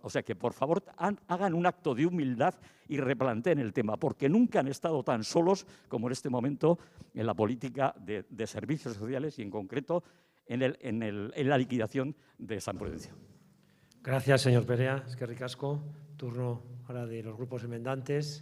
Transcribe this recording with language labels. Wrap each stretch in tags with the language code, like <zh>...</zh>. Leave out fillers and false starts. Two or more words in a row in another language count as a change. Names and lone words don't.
<es>O sea, que por favor hagan un acto de humildad y replanteen el tema, porque nunca han estado tan solos como en este momento en la política de servicios sociales y en concreto en la liquidación de San Prudencio. Gracias, señor Perea.</es> <eu>Eskerrik asko.</eu> <es>Turno ahora de los grupos enmendantes.</es>